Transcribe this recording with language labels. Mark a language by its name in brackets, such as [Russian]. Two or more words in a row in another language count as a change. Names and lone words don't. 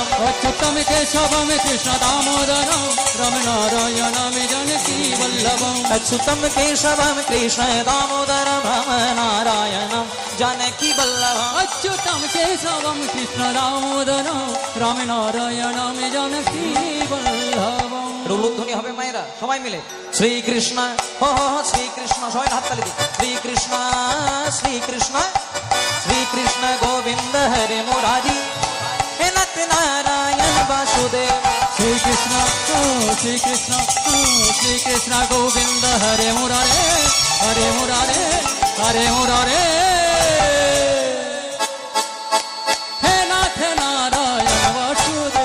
[Sanskrit] अच्युतम केशवम कृष्ण दामोदरम राम नारायणम जानकी वल्लभम। अच्युतम केशवम कृष्ण दामोदरम राम नारायणम जानकी वल्लभम। अच्युतम केशवम कृष्ण दामोदरम राम नारायणम जानकी वल्लभम। [Bangla] রুলুধ্বনি হবে মায়েরা সবাই মিলে শ্রী কৃষ্ণ শ্রী কৃষ্ণ সবাই হাত তালি দিই। [Sanskrit] শ্রী কৃষ্ণ श्री कृष्ण गोविंद हरे मुरारी हे नाथ नारायण वासुदेव श्री कृष्ण गोविंद हरे मुरारे हरे मुरारे हरे मुरारे हे नाथ नारायण वासुदेव